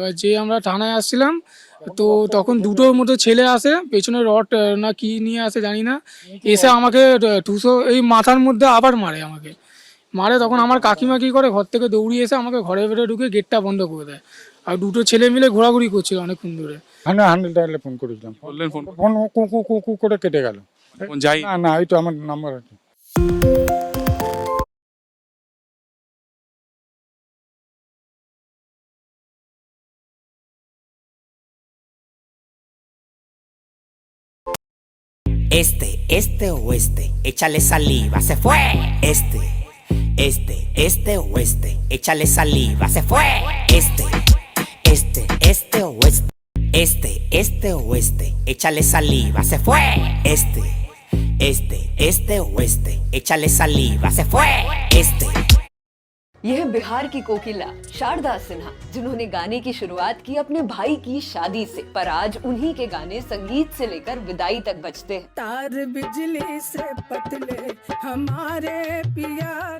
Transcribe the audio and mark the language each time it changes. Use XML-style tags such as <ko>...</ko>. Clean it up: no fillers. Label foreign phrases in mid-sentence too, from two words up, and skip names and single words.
<bn>এবার যে আমরা থানায় আসছিলাম, তো তখন 2টোর মতো ছেলে আসে, পেছনে রড না কি নিয়ে আসে জানি না, এসে আমাকে টুসো এই মাথার মধ্যে আবার মারে আমাকে মারে। তখন আমার কাকিমা কী করে, ঘর থেকে দৌড়িয়ে এসে আমাকে ঘরে ভেতরে ঢুকে গেটটা বন্ধ করে দেয়। আর 2টো ছেলে মিলে ঘোরাঘুরি করছিল অনেকক্ষণ ধরে। 100 ফোন করেছিলাম, ফোন কু করে কেটে গেল। যাই না, এই তো আমার নাম্বার আছে।</bn> <es>Este o este, échale saliva, se fue. Este o este, échale saliva, se fue. Este o este, este o este, échale saliva, se fue. Este o este, échale saliva, se fue.</es> <hi>यह बिहार की कोकिला शारदा सिन्हा, जिन्होंने गाने की शुरुआत की अपने भाई की शादी से, पर आज उन्हीं के गाने संगीत से लेकर विदाई तक बजते हैं। तार बिजली से पतले हमारे पिया,</hi>